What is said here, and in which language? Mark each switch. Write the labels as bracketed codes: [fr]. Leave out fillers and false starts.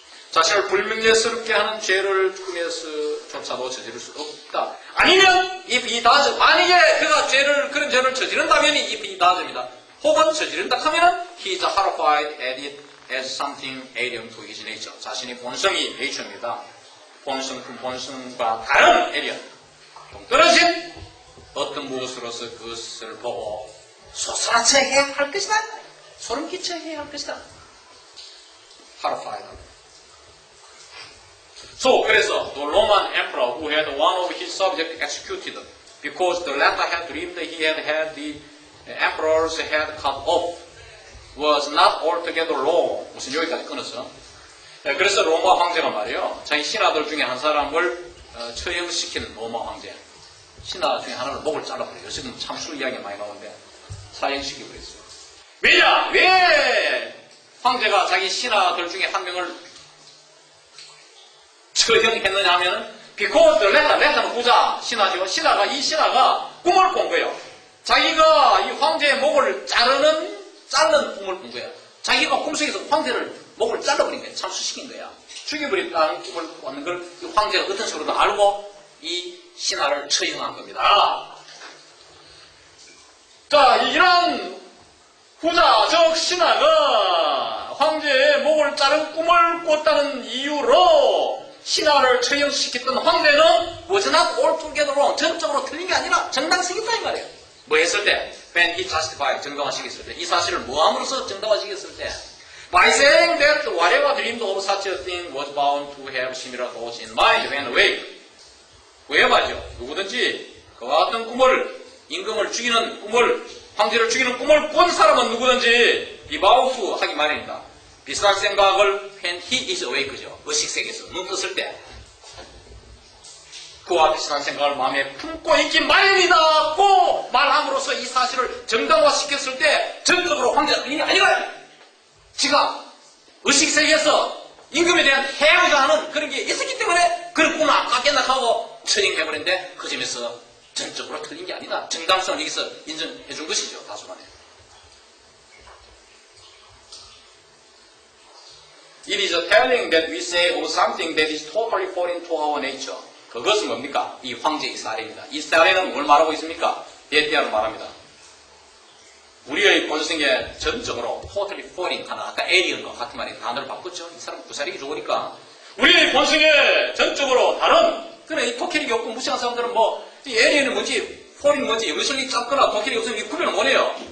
[ko] 자신을 불명예스럽게 하는 죄를 꿈에서조차도 저지를 수 없다. 아니면 [en] if he does, [ko] 만약에 그가 그런 죄를 저지른다면 if he does입니다. 혹은 저지른다 하면은 [en] he is horrified at it as something alien to his nature. [ko] 자신의 본성이 nature입니다. 본성과 다른 alien, 동떨어진 어떤 무엇으로서 그것을 보고 솟아나쳐야 할 것이다. 소름 끼쳐야 할 것이다. horrified. [en] So, [ko] 그래서 [en] the Roman emperor who had one of his subjects executed because the latter had dreamed he had had the emperor's head cut off was not altogether wrong. [ko] 무슨 여기까지 끊었어. 그래서 로마 황제가 말이에요. 자기 신하들 중에 한 사람을 처형시킨 로마 황제. 신하 중에 하나를 목을 잘라버려요. 지금 참수 이야기가 많이 나오는데 사형시켜버렸어요. 왜냐? 왜 황제가 자기 신하들 중에 한 명을 처형했느냐 하면은 [en] because the letter [ko] 는 후자 신하죠. 이 신하가 꿈을 꾼 거예요. 자기가 이 황제의 목을 자르는 꿈을 꾼 거예요. 자기가 꿈속에서 황제를 목을 잘라버린 거예요. 참수시킨 거야. 죽여버렸다는 꿈을 꿨는 걸 이 황제가 어떤 식으로든 알고 이 신하를 처형한 겁니다. 자, 이런 후자적 신하가 황제의 목을 자른 꿈을 꿨다는 이유로 신하를 처형시켰던 황제는 [en] was not altogether wrong. [ko] 전적으로 틀린 게 아니라 정당성이다 이 말이에요. 뭐 했을 때? [en] When he justified, [ko] 정당화시켰을 때. 이 사실을 뭐함으로써 정당화시켰을 때? [en] By saying that whatever dreamed of such a thing was bound to have similar thoughts in mind when awake. [ko] 왜 말이죠? 누구든지 그와 같은 꿈을, 임금을 죽이는 꿈을, 황제를 죽이는 꿈을 꾼 사람은 누구든지 [en] be bound to [ko] 하기 마련입니다. 비슷한 생각을 [en] when he is awake [ko] 죠. 의식세계에서 눈 떴을 때 그와 비슷한 생각을 마음에 품고 있기 마련이다 고 말함으로써 이 사실을 정당화시켰을 때 전적으로 황제가 그게 아니라 지가 의식세계에서 임금에 대한 해야가 하는 그런 게 있었기 때문에 그런 꿈을 아깝겠나 하고 처형해버렸는데 그 점에서 전적으로 틀린 게 아니다. 정당성을 여기서 인정해 준 것이죠. 다소간에. [en] It is a telling that we say of something that is totally foreign to our nature. [ko] 그것은 뭡니까? 이 황제의 사례입니다. 이 사례는 뭘 말하고 있습니까? 베티아를 말합니다. 우리의 본성에 전적으로 [en] totally foreign [ko] 하나 아까 alien과 같은 말이 단어를 바꿨죠. 이 사람 구사리기 좋으니까 우리의 본성에 전적으로 다른 그래 이 독해력이 없고 무시한 사람들은 뭐 이 alien은 뭔지 foreign 뭔지 영설이 짧거나 독해력이 없으면 이 구별을 못해요.